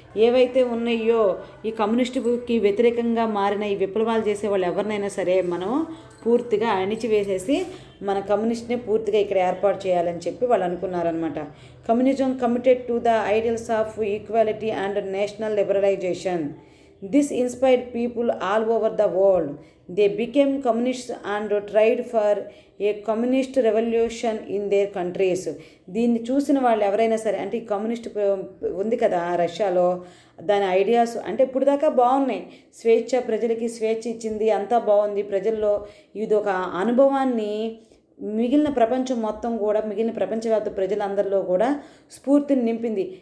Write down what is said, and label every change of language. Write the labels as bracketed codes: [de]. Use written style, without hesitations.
[te] ఏవైతే ఉన్నాయో ఈ కమ్యూనిస్టుకి వ్యతిరేకంగా మారిన ఈ విప్లవాలు చేసే వాళ్ళు ఎవరినైనా సరే మనం పూర్తిగా అణిచివేసేసి మన కమ్యూనిస్ట్ని పూర్తిగా ఇక్కడ ఏర్పాటు చేయాలని చెప్పి వాళ్ళు అనుకున్నారనమాట. [en] Communism committed to the ideals of equality and national liberalisation. This inspired people all over the world. They became communists and tried for a communist revolution in their countries. [te] దీన్ని చూసిన వాళ్ళు ఎవరైనా సరే అంటే ఈ కమ్యూనిస్ట్ ఉంది కదా రష్యాలో, దాని ఐడియాస్ అంటే ఇప్పుడు దాకా బాగున్నాయి. స్వేచ్ఛ, ప్రజలకి స్వేచ్ఛ ఇచ్చింది, అంతా బాగుంది. ప్రజల్లో ఇది ఒక అనుభవాన్ని మిగిలిన ప్రపంచం మొత్తం కూడా, మిగిలిన ప్రపంచవ్యాప్త ప్రజలందరిలో కూడా స్ఫూర్తిని నింపింది.